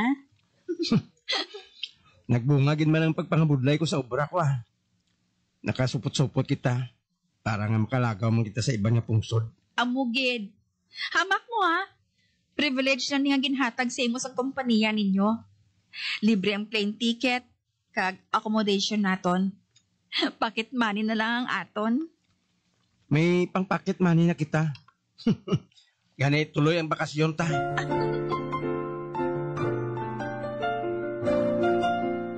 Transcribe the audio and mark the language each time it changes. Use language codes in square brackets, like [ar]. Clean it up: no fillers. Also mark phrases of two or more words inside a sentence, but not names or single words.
[hil] Nagbunga gid man ang pagpangabudlay ko sa obra ko ah. Nakasupot-supot kita para nga makalagaw man kita sa iba nga pungsod. Amugid. Hamak mo ha. Privilege na niya ginhatag sa imo sa kompanya ninyo. Libre ang [en] plane ticket, [hil] kag accommodation naton. [en] Pocket money [hil] na lang ang aton. May pang- [en] pocket money [hil] na kita. Ganit tuloy ang bakasyon ta.